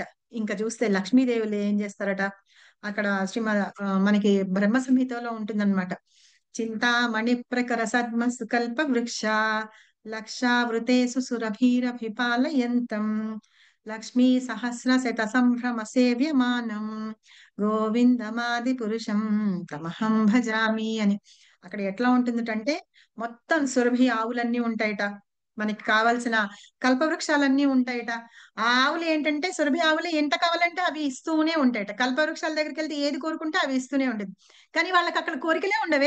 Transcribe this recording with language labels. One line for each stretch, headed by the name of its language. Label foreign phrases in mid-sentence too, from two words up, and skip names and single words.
Telugu: ఇంకా చూస్తే లక్ష్మీదేవులు ఏం చేస్తారట, అక్కడ మనకి బ్రహ్మ సంహితలో ఉంటుందన్నమాట.
Sanskrit: चिन्तामणि प्रकर सद्मसु कल्प वृक्ष लक्षावृतेसु सुरभीरभिपालयन्तं लक्ष्मी सहस्र शत सम्भ्रम सेव्यमानं गोविन्दमादि पुरुषं तमहं भजामि అని.
Telugu: అక్కడ ఎట్లా ఉంటుందంటే మొత్తం సురభి ఆవులన్నీ ఉంటాయట, మనకి కావాల్సిన కల్పవృక్షాలన్నీ ఉంటాయట. ఆ ఆవులు ఏంటంటే సురభి ఆవులు ఎంత కావాలంటే అవి ఇస్తూనే ఉంటాయట. కల్పవృక్షాల దగ్గరికి వెళ్తే ఏది కోరుకుంటే అవి ఇస్తూనే ఉంటుంది. కానీ వాళ్ళకి అక్కడ కోరికలే ఉండవే.